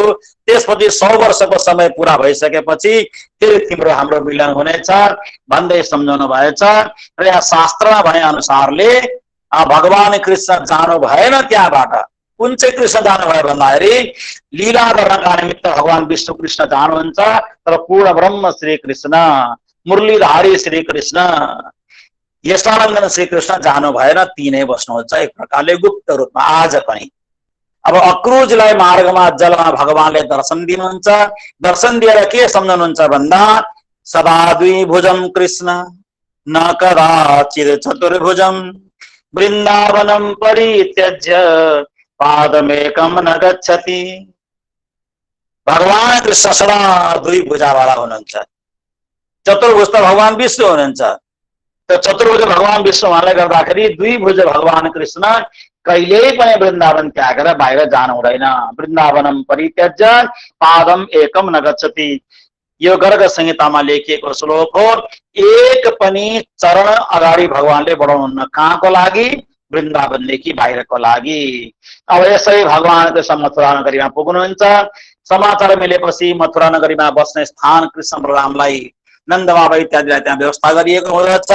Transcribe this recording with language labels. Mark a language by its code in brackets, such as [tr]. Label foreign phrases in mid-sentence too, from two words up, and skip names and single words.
[ne] त्यसपछि 100 वर्षको समय पुरा भइसकेपछि फेरि तिम्रो हाम्रो मिलन हुनेछ भन्दै सम्झाउनु भएछ। र यहाँ शास्त्रमा भए अनुसारले भगवान कृष्ण जानु भएन त्यहाँबाट। कुन चाहिँ कृष्ण जानुभयो भन्दाखेरि लीला गर्नका निमित्त भगवान विष्णु कृष्ण जानुहुन्छ। तर पूर्ण ब्रह्म श्री कृष्ण, मुरलीधारी श्री कृष्ण, यशानन्दन श्री कृष्ण जानु भएन, तिनै बस्नुहुन्छ एक प्रकारले गुप्त रूपमा आज पनि। अब अक्रूजलाई मार्गमा जलमा भगवानले दर्शन दिनुहुन्छ। दर्शन दिएर के सम्झाउनुहुन्छ भन्दा, [sa] सदा द्विभुजम कृष्ण न कदाचित् चतुर्भुजम वृन्दावनं परित्यज्य पादमेकं न गच्छति। [ne] भगवान कृष्ण सदा दुई भुजावाला हुनुहुन्छ। चतुर्भुज त भगवान विष्णु हुनुहुन्छ। त्यो चतुर्भुज भगवान विष्णु हुनाले गर्दाखेरि दुई भुज भगवान कृष्ण कहिल्यै पनि वृन्दावन त्यागेर बाहिर जानु हुँदैन। [sa] वृन्दावनम परित्यज्य पादम एकम न गच्छति। [ne] यो गर्ग संहितामा लेखिएको श्लोक हो। एक पनि चरण अगाडि भगवानले बढाउनुहुन्न। कहाँको लागि? वृन्दावनदेखि बाहिरको लागि। अब यसै भगवान कृष्ण मथुरा नगरीमा पुग्नुहुन्छ। समाचार मिलेपछि मथुरा नगरीमा बस्ने स्थान कृष्ण बलरामलाई नन्दबाबा इत्यादिलाई त्यहाँ व्यवस्था गरिएको हुँदछ।